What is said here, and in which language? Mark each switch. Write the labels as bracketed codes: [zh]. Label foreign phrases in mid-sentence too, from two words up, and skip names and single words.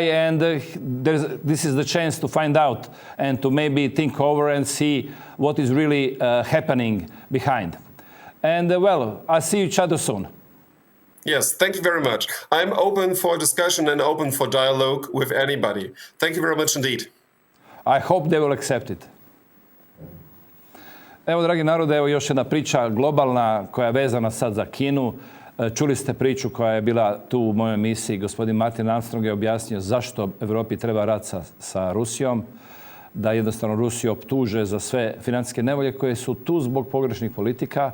[en] And this is the chance to find out and to maybe think over and see what is really happening behind. And well, I'll see each other soon. Yes, thank you very much. I'm open for discussion and open for dialogue with anybody. Thank you very much indeed. I hope they will accept it. [sr] Evo, dragi narode, evo još jedna priča globalna koja je vezana sad za Kinu. Čuli ste priču koja je bila tu u mojoj emisiji. Gospodin Martin Armstrong je objasnio zašto Evropi treba rat sa Rusijom, da jednostavno Rusiju optuže za sve financijske nevolje koje su tu zbog pogrešnih politika.